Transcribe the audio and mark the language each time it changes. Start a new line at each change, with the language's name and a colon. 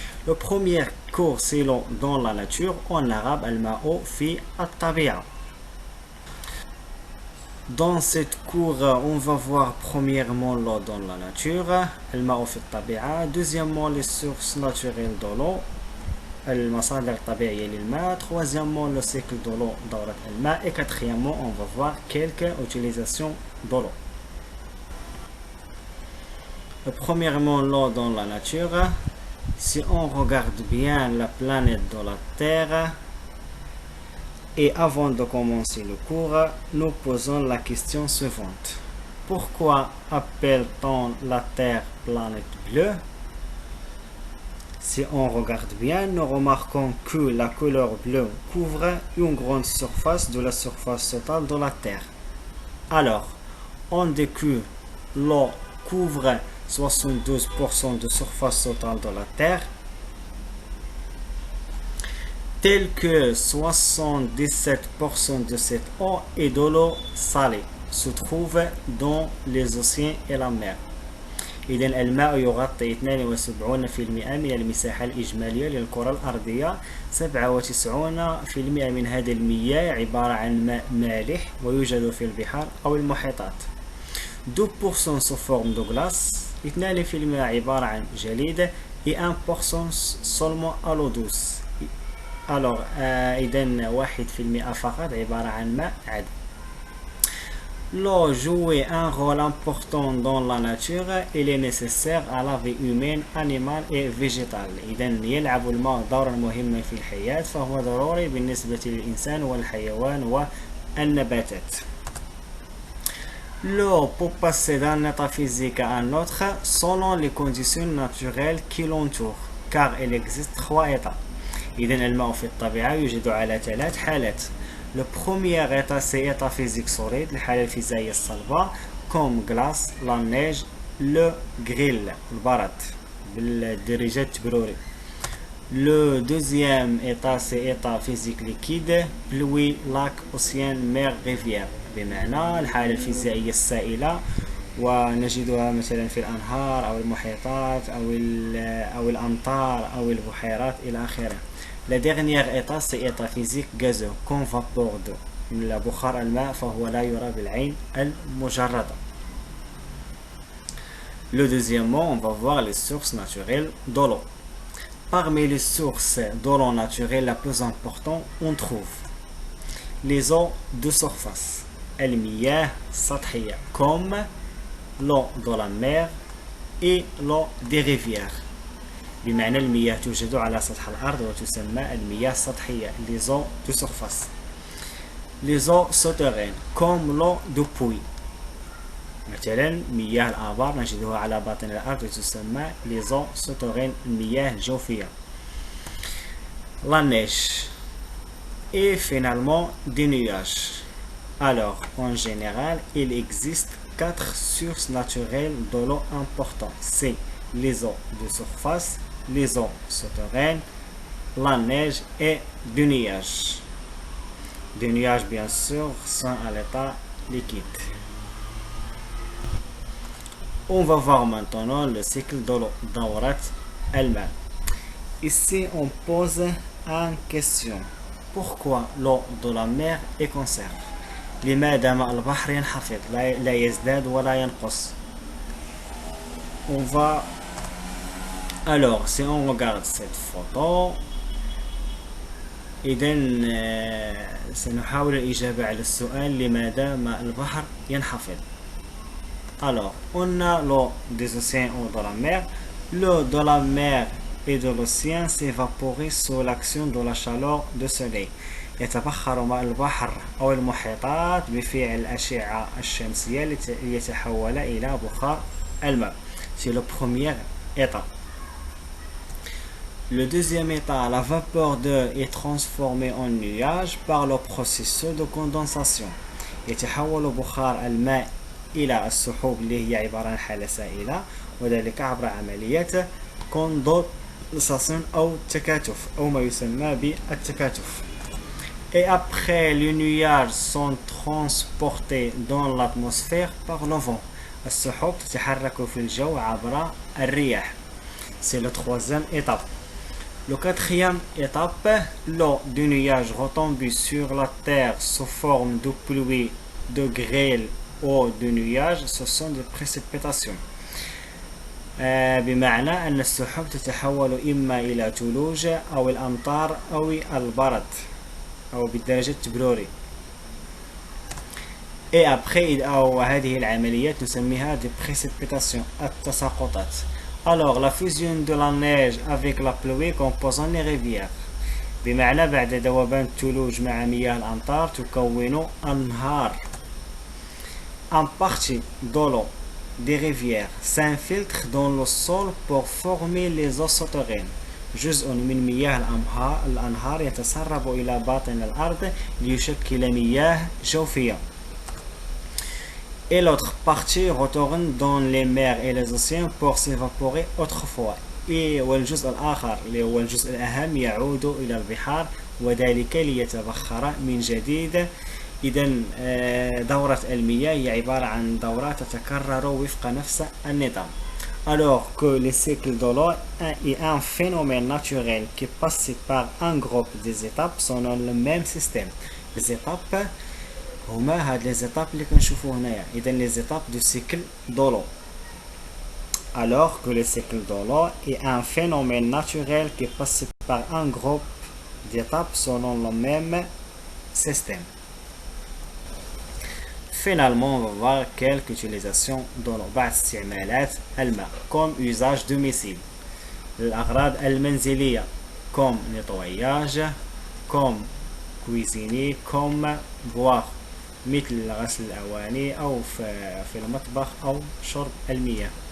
French: Le premier cours, c'est l'eau dans la nature, en arabe,
Arabic: al-ma'u fi at-tabi'a.
French: Dans cette cours, on va voir premièrement l'eau dans la nature,
Arabic: al-ma'u fi at-tabi'a.
French: Deuxièmement, les sources naturelles de l'eau.
Arabic: المصادر الطبيعية للماء.
French: Troisièmement, le cycle de l'eau
Arabic: دورة الماء.
French: Et quatrièmement, on va voir quelques utilisations de l'eau. Premièrement, l'eau dans la nature. Si on regarde bien la planète de la Terre, et avant de commencer le cours, nous posons la question suivante. Pourquoi appelle-t-on la Terre planète bleue? Si on regarde bien, nous remarquons que la couleur bleue couvre une grande surface de la surface totale de la Terre. Alors, on dit que l'eau couvre 72% de surface totale de la Terre, tel que 77% de cette eau et de l'eau salée se trouve dans les océans et la mer.
Arabic: إذا الماء يغطي 72% من المساحة الإجمالية للكرة الأرضية. 97% من هذه المياه عبارة عن ماء مالح ويوجد في البحار أو المحيطات.
French: 2% sous forme de glace. 2%
Arabic: عبارة عن جليد.
French: et 1% seulement à l'eau douce.
Arabic: Alors إذا 1% فقط عبارة عن ماء عذب.
French: L'eau joue un rôle important dans la nature. Il est nécessaire à la vie humaine, animale et végétale.
Arabic: إذا يلعب الماء دورا مهما في الحياة، فهو ضروري بالنسبة للإنسان والحيوان والنباتات.
French: L'eau peut passer d'un état physique à un autre selon les conditions naturelles qui l'entourent, car il existe 3 états.
Arabic: إذا الماء في الطبيعة يوجد على 3 حالات.
French: Le premier état, c'est l'état physique solide,
Arabic: الحالة الفيزيائية الصلبة,
French: comme glace, la neige, le grill,
Arabic: البرد بالدرجات التبروري.
French: Le deuxième état, c'est l'état physique liquide, pluie, lac, océan, mer, rivière.
Arabic: بمعنى الحالة الفيزيائية السائلة ونجدها مثلا في الأنهار أو المحيطات أو الأمطار أو البحيرات إلى آخره.
French: La dernière état, c'est l'état physique gazeux, comme vapeur d'eau.
Arabic: بخار الماء فهو لا يرى بالعين المجردة.
French: Le deuxièmement, on va voir les sources naturelles de l'eau. Parmi les sources de l'eau naturelle la plus importante, on trouve les eaux de surface,
Arabic: المياه السطحية,
French: comme l'eau de la mer et l'eau des rivières.
Arabic: بمعنى المياه توجد على سطح الأرض وتسمى المياه السطحية,
French: les eaux de surface. Les eaux souterraines, comme l'eau de puits.
Arabic: مثلا مياه الآبار نجدها على باطن الأرض وتسمى
French: les eaux souterraines,
Arabic: المياه الجوفية.
French: La neige. Et finalement des nuages. Alors, en général, il existe 4 sources naturelles de l'eau importantes. C'est les eaux de surface, les eaux souterraines, la neige et des nuages. Des nuages, bien sûr, sont à l'état liquide. On va voir maintenant le cycle de l'eau,
Arabic: دورة الماء.
French: Ici, on pose une question. Pourquoi l'eau de la mer est conserve?
Arabic: لماذا ماء البحر ينخفض لا يزداد ولا ينقص?
French: On va alors si on regarde cette photo
Arabic: إذا سنحاول الإجابة على السؤال لماذا ماء البحر ينخفض.
French: Alors on a l'eau des océans ou de la mer. L'eau de la mer et de l'océan s'évapore sous l'action de la chaleur du soleil.
Arabic: يتبخر ماء البحر أو المحيطات بفعل الأشعة الشمسية ليتحول إلى بخار الماء.
French: C'est le premier état. Le deuxième état, la vapeur d'eau est transformée en nuage par le processus de condensation.
Arabic: يتحول بخار الماء إلى السحوب اللي هي عبارة عن حالة سائلة، وذلك عبر عملية الساسيون أو التكاتف أو ما يسمى بالتكاتف.
French: Et après, les nuages sont transportés dans l'atmosphère par le vent.
Arabic: السحب تتحرك في الجو عبر الرياح.
French: C'est le troisième étape. Le quatrième étape, l'eau du nuage retombée sur la terre sous forme de pluie, de grêle ou de nuages, ce sont des précipitations.
Arabic: بمعنى أن السحب تتحول إما إلى ثلوج أو الأمطار أو البرد أو بالدرجة التبروري.
French: Et après
Arabic: أو هذه العمليات نسميها
French: des précipitations
Arabic: التساقطات.
French: Alors la fusion de la neige avec la pluie composant les rivières.
Arabic: بمعنى بعد ذوبان الثلوج مع مياه الأمطار تكون أنهار.
French: En partie de l'eau des rivières s'infiltre dans le sol pour former les eaux souterraines.
Arabic: جزء من مياه الأنهار يتسرب إلى باطن الأرض ليشكل مياه جوفية.
French: Et l'autre partie retourne dans les mers et les océans pour s'évaporer autrefois.
Arabic: والجزء الآخر اللي هو الجزء الأهم يعود إلى البحار وذلك ليتبخر من جديد. إذا دورة المياه هي عبارة عن دورات تتكرر وفق نفس النظام.
French: Alors que le cycle de l'eau est un phénomène naturel qui passe par un groupe des étapes selon le même système. Les étapes
Arabic: هما هاد
French: les étapes
Arabic: اللي كنشوفو هنايا.
French: إذا les étapes du cycle de l'eau. Alors que le cycle de l'eau est un phénomène naturel qui passe par un groupe d'étapes selon le même système. Finalement, on va voir quelques utilisations de l'eau.
Arabic: بعض استعمالات الماء
French: comme usage domicile.
Arabic: الأغراض المنزلية
French: comme nettoyage, comme cuisiner, comme boire
Arabic: مثل غسل الأواني أو في المطبخ أو شرب المياه.